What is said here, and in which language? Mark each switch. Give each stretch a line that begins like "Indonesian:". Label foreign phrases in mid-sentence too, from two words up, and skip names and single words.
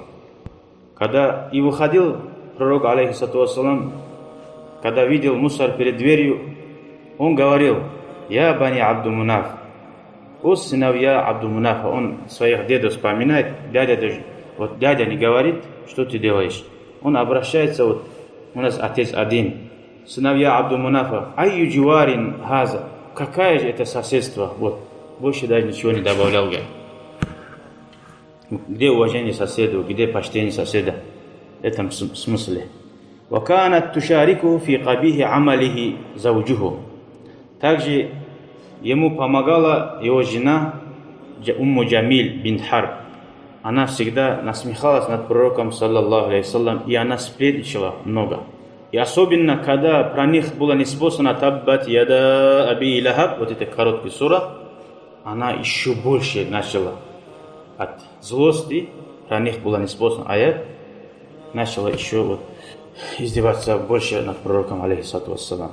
Russian: Когда и выходил пророк,
Arabic: عليه الصلاة والسلام,
Russian: когда видел мусор перед дверью, он говорил:
Arabic: «يا بني عبد مناف».
Russian: О сыновья Абду-Мунафа. Он своих дедов вспоминает. Дядя не говорит, что ты делаешь. Он обращается, вот у нас отец один. Сыновья Абду-Мунафа.
Arabic: أي جوار هذا.
Russian: Какая же это соседство? Вот. Больше даже ничего не добавлял. Где уважение соседу, где почтение соседа? В этом смысле.
Arabic: وَكَانَتْ تُشَارِكُهُ فِي قَبِيهِ عَمَلِهِ زَوْجُهُ.
Russian: Также ему помогала его жена Умму Джамиль бинт Харб. Она всегда насмехалась над пророком,
Arabic: صلى الله عليه وسلم,
Russian: и она сплетничала много. И особенно, когда про них было неспослано
Arabic: «تبت يدا أبي لهب»,
Russian: вот эта короткая сура, она еще больше начала от злости, про них было неспослано аят, начала еще вот издеваться больше над пророком,
Arabic: عليه الصلاة والسلام.